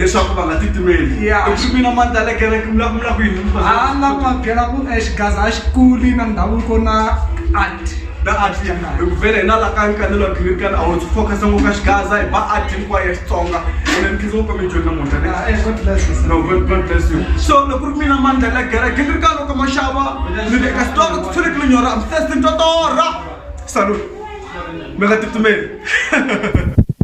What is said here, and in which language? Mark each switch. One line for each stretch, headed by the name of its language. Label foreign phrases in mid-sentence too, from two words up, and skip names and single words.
Tsonga: leswaku va nga titimeli swi mina mandla le kereke mi lavumula ku yini a la ku va byela ku xigaza a xikuli na ndhavuko na art na art hi ku vele hina la ka nkanelo wa Gingrikani a wu focus ngopfu ka xigaza hi va art hinkwayo ya Xitsonga and khizo ku mi joina namuntlha
English: God bless you no God bless you so
Tsonga: loko ku ri mina mandla le kereke Gingrikani loko ma xava ni le ka store ku tshulekile nyora
English: I'm thirsty
Tsonga: totora salute mi nga titimeli